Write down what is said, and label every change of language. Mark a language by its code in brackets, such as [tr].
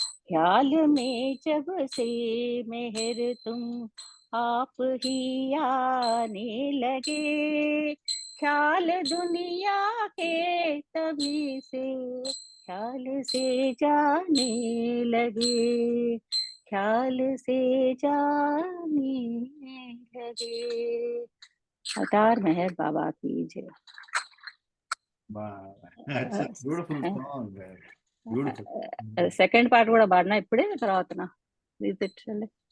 [hi] ख्याल में जब से मेहर तुम आप ही आने लगे, ख्याल दुनिया के तभी से ख्याल से जाने लगे, ख्याल से जाने लगे। अवतार मेहर बाबा की जय। [en] Wow, that's a beautiful song. Beautiful. [te] Second part కూడా పాడినా ఇప్పుడే తర్వాత చల్లే.